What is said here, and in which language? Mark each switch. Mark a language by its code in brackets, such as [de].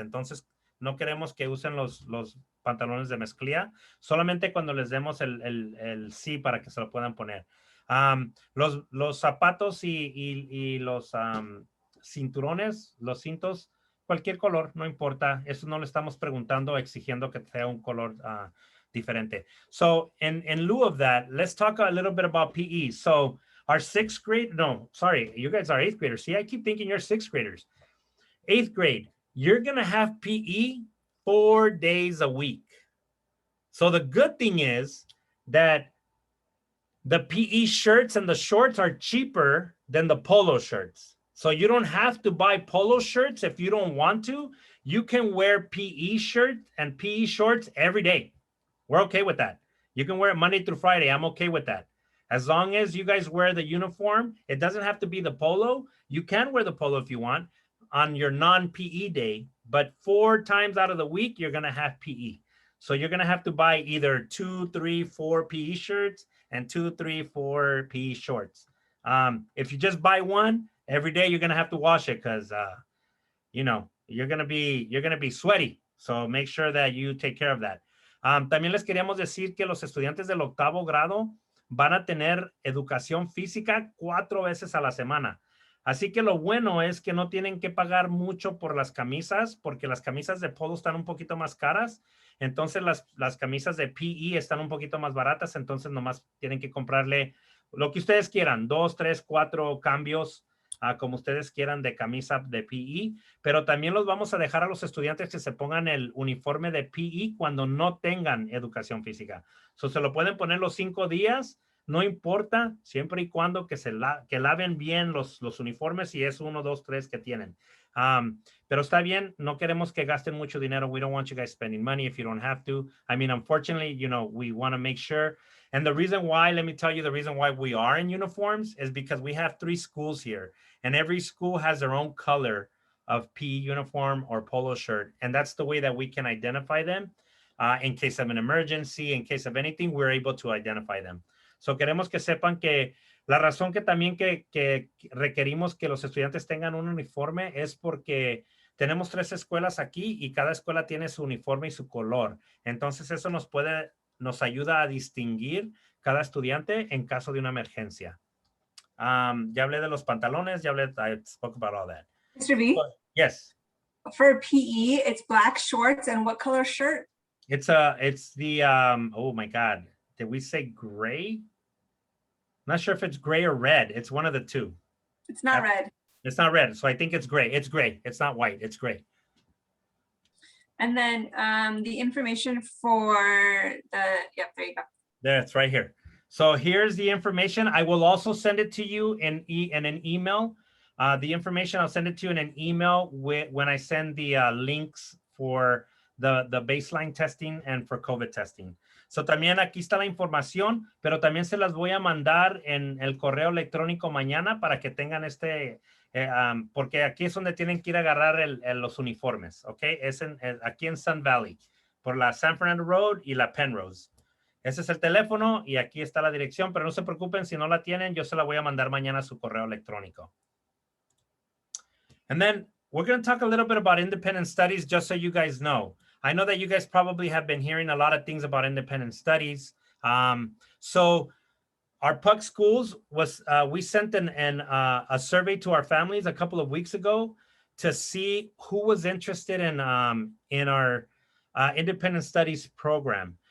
[es] Entonces, no queremos que usen los pantalones de mezclilla, solamente cuando les demos el sí para que se lo puedan poner. Los zapatos y los cinturones, los cintos, cualquier color, no importa. Eso no le estamos preguntando, exigiendo que sea un color diferente. [en] So in lieu of that, let's talk a little bit about PE. So our sixth grade, no, sorry, you guys are eighth graders. See, I keep thinking you're sixth graders. Eighth grade, you're going to have PE 4 days a week. So the good thing is that the PE shirts and the shorts are cheaper than the polo shirts. So you don't have to buy polo shirts if you don't want to. You can wear PE shirt and PE shorts every day. We're okay with that. You can wear it Monday through Friday. I'm okay with that. As long as you guys wear the uniform, it doesn't have to be the polo. You can wear the polo if you want on your non-PE day, but 4 times out of the week, you're going to have PE. So you're going to have to buy either 2, 3, 4 PE shirts and 2, 3, 4 PE shorts. If you just buy one, every day you're going to have to wash it because, you're going to be sweaty. So make sure that you take care of that. [es] También les queríamos decir que los estudiantes del 8º grado van a tener educación física 4 veces a la semana. Así que lo bueno es que no tienen que pagar mucho por las camisas, porque las camisas de polo están un poquito más caras. Entonces las camisas de PE están un poquito más baratas. Entonces nomás tienen que comprarle lo que ustedes quieran, 2, 3, 4 cambios, como ustedes quieran de camisa de PE. Pero también los vamos a dejar a los estudiantes que se pongan el uniforme de PE cuando no tengan educación física. So, se lo pueden poner los 5 días. No importa, siempre y cuando que laven bien los uniformes, si es 1, 2, 3 que tienen. Pero está bien, no queremos que gasten mucho dinero. [en] We don't want you guys spending money if you don't have to. I mean, unfortunately, we want to make sure. And the reason why, let me tell you, the reason why we are in uniforms is because we have 3 schools here. And every school has their own color of PE uniform or polo shirt. And that's the way that we can identify them. In case of an emergency, in case of anything, we're able to identify them. [es] So queremos que sepan que la razón que también que requerimos que los estudiantes tengan un uniforme es porque tenemos 3 escuelas aquí y cada escuela tiene su uniforme y su color. Entonces eso nos ayuda a distinguir cada estudiante en caso de una emergencia. Ya hablé de los pantalones, I spoke about all that. [en] Mr. V? Yes. For PE, it's black shorts and what color shirt? It's the, oh my God. Did we say gray? I'm not sure if it's gray or red. It's one of the 2. It's not red. It's not red. So I think it's gray. It's gray. It's not white. It's gray. And then the information for there you go. There, it's right here. So here's the information. I will also send it to you in an email. The information, I'll send it to you in an email when I send the links for the baseline testing and for COVID testing. [es] So también aquí está la información, pero también se las voy a mandar en el correo electrónico mañana para que tengan porque aquí es donde tienen que ir a agarrar los uniformes, ¿ok? Es aquí en Sun Valley, por la San Fernando Road y la Penrose. Ese es el teléfono y aquí está la dirección, pero no se preocupen si no la tienen, yo se la voy a mandar mañana a su correo electrónico. [en] And then we're going to talk a little bit about independent studies, just so you guys know. I know that you guys probably have been hearing a lot of things about independent studies. So our PUC schools we sent a survey to our families a couple of weeks ago to see who was interested in our independent studies program.